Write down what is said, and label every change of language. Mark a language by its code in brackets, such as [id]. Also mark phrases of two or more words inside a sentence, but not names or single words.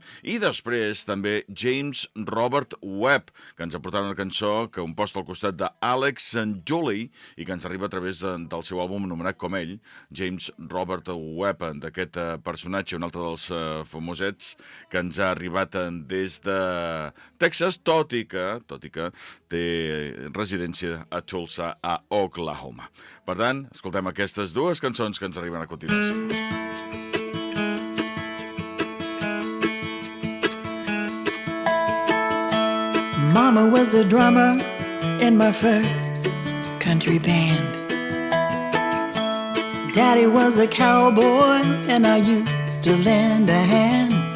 [ca] I després també James Robert Webb, que ens aportarà una cançó que composta al costat d'Alex and Julie i que ens arriba a través del seu àlbum anomenat com ell, James Robert Webb, d'aquest personatge, un altre dels famosets que ens ha arribat des de Texas, tot i que té residència a Tulsa, a Oklahoma. Per tant, escoltem aquestes dues cançons que ens arriben a continuació. [en] Mama was a drummer in my first country band. Daddy was a cowboy and I used to lend a hand.